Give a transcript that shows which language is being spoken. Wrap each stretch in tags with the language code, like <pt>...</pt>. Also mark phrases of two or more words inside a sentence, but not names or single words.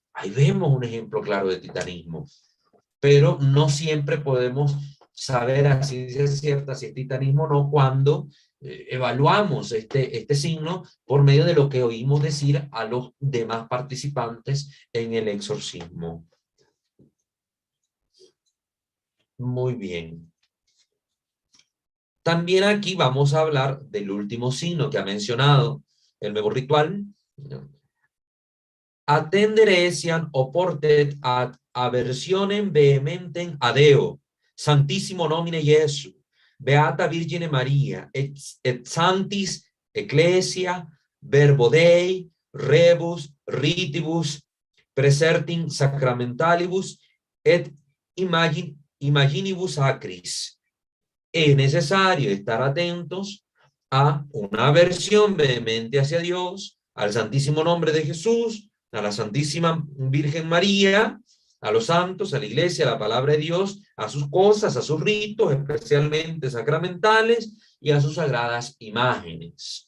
<es>Ahí vemos un ejemplo claro de titanismo, pero no siempre podemos saber a ciencia cierta si es titanismo o no cuando evaluamos este signo por medio de lo que oímos decir a los demás participantes en el exorcismo. Muy bien. También aquí vamos a hablar del último signo que ha mencionado el nuevo ritual.</es> <la>Attenderesian oportet ad aversionem vehementem a Deo, Santissimo nomine Jesu, Beata Virgine Maria, et Sanctis Ecclesia, Verbo Dei, Rebus, Ritibus, Presertim Sacramentalibus, et Imaginibus Acris.</la> <es>Es necesario estar atentos a una aversión vehemente hacia Dios, al Santísimo Nombre de Jesús, a la Santísima Virgen María, a los santos, a la iglesia, a la palabra de Dios, a sus cosas, a sus ritos, especialmente sacramentales, y a sus sagradas imágenes.</es>